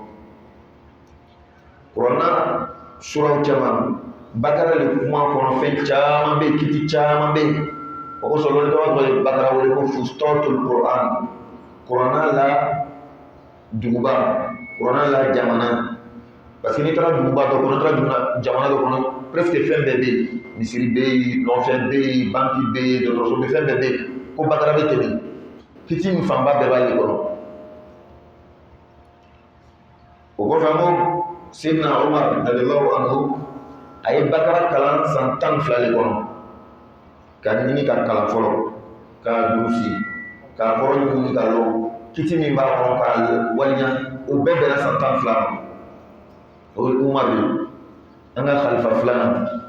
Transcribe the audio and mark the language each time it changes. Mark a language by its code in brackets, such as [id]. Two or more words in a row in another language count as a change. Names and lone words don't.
[bm] Kuranɛ suraw caman Bakara le kuma kɔnɔ fɛn caman bɛ yen kiti caman bɛ yen o kosɔn lɔli tɔgɔ ye Bakara wele ko Fustatul Quran Kuranɛ la duguba Kuranɛ la jamana [fr] parce que [bm] n'i taara duguba dɔ kɔnɔ n'i taara jamana dɔ kɔnɔ presque fɛn bɛɛ bɛ yen misiri bɛ yen nɔfɛn bɛ yen banki bɛ yen dɔgɔtɔrɔso bɛ fɛn bɛɛ bɛ yen ko Bakara bɛ tɛmɛ kiti ni fanba bɛɛ b'ale kɔnɔ o kɔfɛ an ko Seydina Umar [ar] radiyallahu anhu [bm] a ye Bakara kalan san 12 de kɔnɔ ka ɲini ka kalan fɔlɔ k'a durusi k'a kɔrɔ ɲini ka lɔn kiti min b'a kɔnɔ k'a waliya o bɛɛ bɛnna san 12 ma o ye Umar ye an ka khalifa 2nan